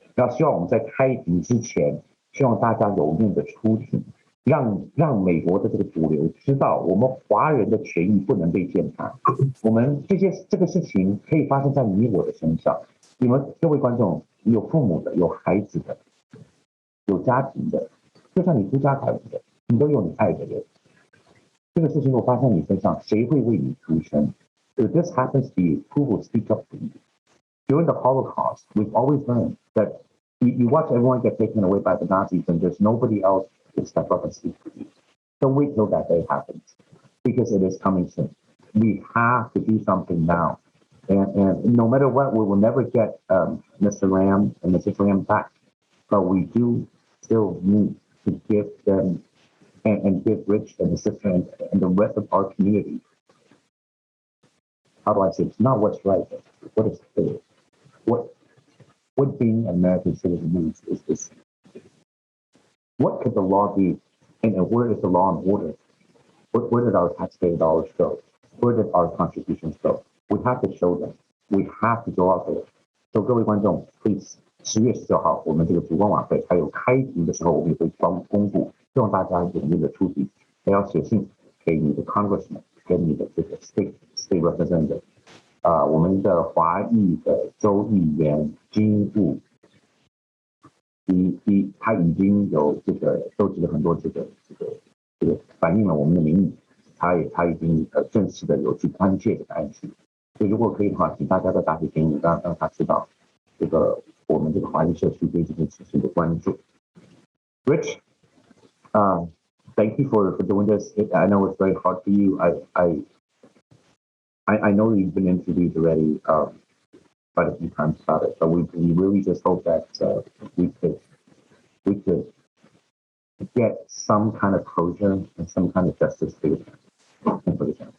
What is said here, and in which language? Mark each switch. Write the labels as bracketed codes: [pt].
[zh] 然后希望我们在开庭之前，希望大家踊跃的出庭，让美国的这个主流知道，我们华人的权益不能被践踏。我们这个事情可以发生在你我的身上。你们各位观众，有父母的，有孩子的，有家庭的，就算你孤家寡人的，你都有你爱的人。这个事情如果发生在你身上，谁会为你出声 ？ [en] If this happens to you, who will speak up for you? During the Holocaust, we've always learned that you watch everyone get taken away by the Nazis, and there's nobody else to step up and speak for you. Don't wait till that day happens, because it is coming soon. We have to do something now, and no matter what, we will never get Mr. Lam and Mrs. Lam back, but we do still need to give them. And give Rich and the sister and the rest of our community how do I say, it's not what's right, but what is fair. What being an American citizen means is what could the law be, and where is the law and order? Where did our taxpayer dollars go? Where did our contributions go? We have to show them. We have to go out there. [zh] So 各位观众 [en] please [zh] 10月19号我们这个烛光晚会还有开庭的时候，我们也会公布，希望大家踊跃的出席，还要写信给你的 congressman 跟你的这个 [en] state representative。 [zh] 我们的华裔的州议员金务，他已经有这个收集了很多这个反映了我们的民意，他已经正式的有去关切这个案情，所以如果可以的话，请大家再打给金务，让他知道这个我们这个华裔社区对这件事情的关注。 [en] Rich, thank you for doing this. I know it's very hard for you. I know you've been interviewed already quite a few times about it, but we really just hope that we could get some kind of closure and some kind of justice for the family.